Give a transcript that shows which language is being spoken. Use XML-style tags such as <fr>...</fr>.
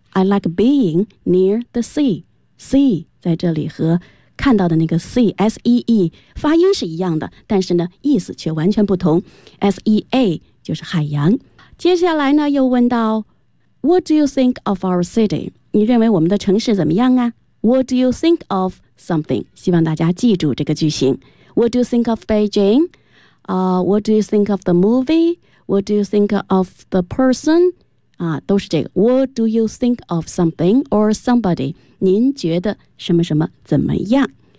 <en>I like being near the sea，</en> <zh>sea 在这里和看到的那个 sea S-E-E 发音是一样的，但是呢意思却完全不同， S-E-A 就是海洋。接下来呢又问到</zh> <en>What do you think of our city?</en> <zh>你认为我们的城市怎么样啊？</zh> <en>What do you think of something?</en> <zh>希望大家记住这个句型。</zh> <en>What do you think of Beijing?、What do you think of the movie? What do you think of the person?、</en> <zh>都是这个。</zh> <en>What do you think of something or somebody?</en> <zh>您觉得什么什么怎么样？</zh>